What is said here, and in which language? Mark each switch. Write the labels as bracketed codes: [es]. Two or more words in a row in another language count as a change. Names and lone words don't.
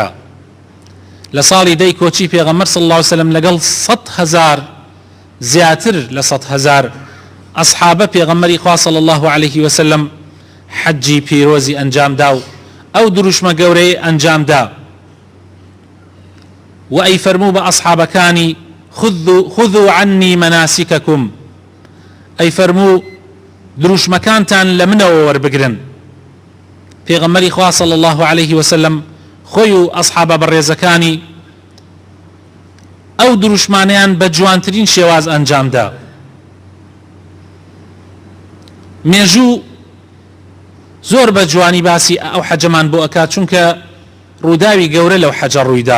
[ckb] لە ساڵی دەی کۆچی پێغەمبەر [ar] صلی الله عليه وسلم [ckb] لەگەڵ 100,000 زیاتر لە 100,000 ئەسحابە پێغەمبەری خوا [ar] صلی الله عليه وسلم [ckb] حەجی پیرۆزی ئەنجامدا و ئەو دروشمە گەورەی ئەنجامدا و ئەی فەرموو بە ئەسحابەکانی [ar] خذوا عني مناسككم، [ckb] ئەی فەرموو دروشمەکانتان لە منەوە وەربگرن. پێغەمبەری خوا [ar] صلی الله عليه وسلم [ckb] خۆی و ئەسحابە بەڕێزەکانی ئەو دروشمانیان بە جوانترین شێواز ئەنجامدا. مێژوو زۆر بە جوانی باسی ئەو حەجەمان بۆ ئەکات، چونکە ڕووداوی گەورە لەو حەجە ڕوویدا.